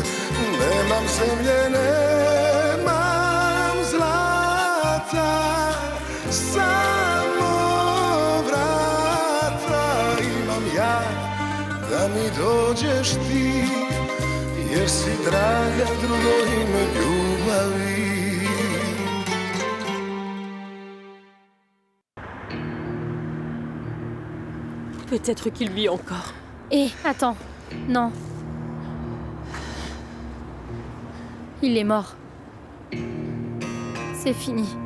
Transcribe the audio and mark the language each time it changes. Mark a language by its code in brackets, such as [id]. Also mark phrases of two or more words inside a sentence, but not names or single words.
[sr] Nemam zemlje, nemam zlata, samo vrata imam ja, da mi dođeš ti, jer si draga drugo ime ljubavi. [fr] Peut-être qu'il vit encore. Hé, attends. Non. Il est mort. C'est fini.